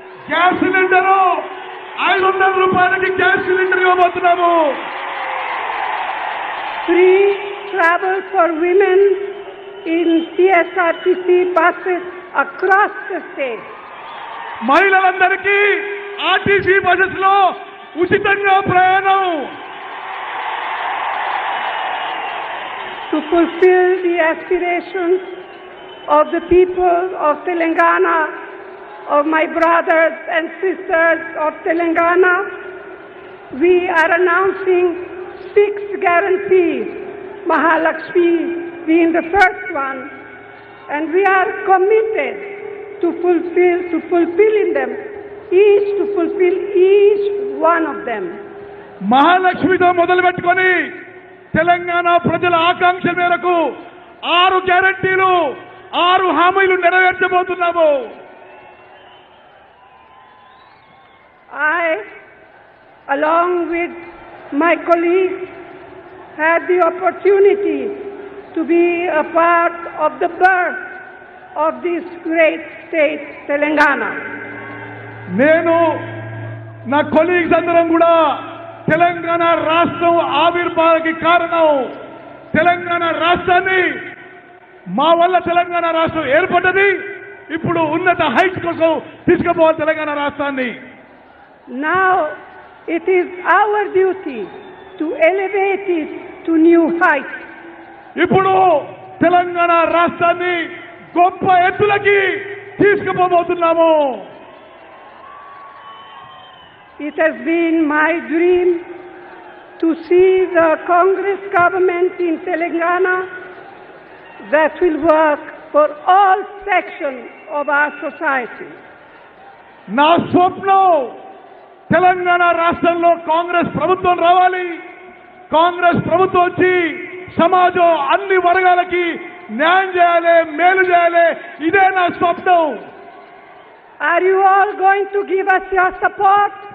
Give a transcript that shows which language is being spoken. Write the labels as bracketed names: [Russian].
[Telugu] Gas cylinder 500 రూపాయలకి gas cylinder ఇవ్వబోతున్నాము. [English] Free travel for women in CSRTC buses across the state. [Telugu] మహిళలందరికీ RTC buses లో ఉచితంగా ప్రయాణం. [English] To fulfill the aspirations of the people of Telangana, of my brothers and sisters of Telangana, we are announcing 6 guarantees, Mahalakshmi being the first one, and we are committed to fulfilling them, to fulfill each one of them. [Telugu] మహాలక్ష్మితో మొదలు పెట్టుకొని తెలంగాణ ప్రజల ఆకాంక్ష మేరకు 6 గ్యారెంటీలు 6 హామీలు నెరవేర్చబోతున్నాము. [English] I, along with my colleagues, had the opportunity to be a part of the birth of this great state, Telangana. [Telugu] నేను నా colleagues అందరం కూడా తెలంగాణ రాష్ట్రం ఆవిర్భావానికి కారణం తెలంగాణ రాష్ట్రాన్ని మా వల్ల తెలంగాణ రాష్ట్రం ఏర్పడ్డది. ఇప్పుడు ఉన్నత హైట్స్ కోసం తీసుకుపోవాలి తెలంగాణ రాష్ట్రాన్ని. [English] Now it is our duty to elevate it to new heights. [Telugu] ఇప్పుడు తెలంగాణ రాష్ట్రాన్ని గొప్ప ఎత్తులకి తీసుకుపోబోతున్నాము. [English] It has been my dream to see the Congress government in Telangana that will work for all sections of our society. [Telugu] నా స్వప్నం తెలంగాణ రాష్ట్రంలో కాంగ్రెస్ ప్రభుత్వం రావాలి. కాంగ్రెస్ ప్రభుత్వం వచ్చి సమాజం అన్ని వర్గాలకి న్యాయం చేయాలి, మేలు చేయాలి. ఇదే నా స్వప్నం. [English] Are you all going to give us your support?